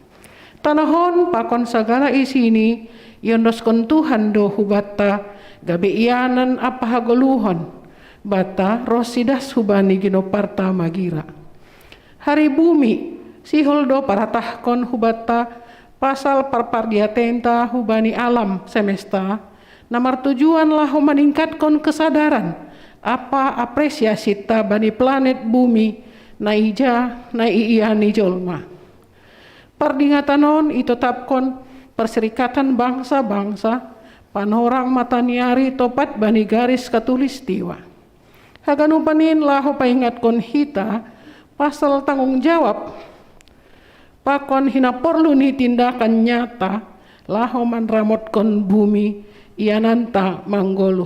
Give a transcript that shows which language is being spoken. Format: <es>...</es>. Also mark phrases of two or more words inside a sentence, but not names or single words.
<bts>Tanahon pakon segala isini, yondoskon Tuhan do hubata, gabe ianan apa hagoluhon bata rosidas hubani ginoparta magira. Hari Bumi sihol do paratahkon hubata pasal parpardiatenta hubani</bts> <id>alam semesta</id> <bts>namar tujuan lah</bts> <id>meningkatkan kesadaran</id> <bts>apa apresiasi ta bani</bts> <id>planet bumi</id> <bts>na ija na iiani jolma. Pardingatanon itetapkon</bts> <id>perserikatan bangsa-bangsa</id> <bts>panorang mataniari topat bani</bts> <id>garis katulistiwa.</id> <bts>Haganupanin laho paingatkon hita pasal</bts> <id>tanggung jawab</id> <bts>pakon hina perlu ni</bts> <id>tindakan nyata</id> <bts>lahoman ramotkon bumi iananta manggoluh.</bts>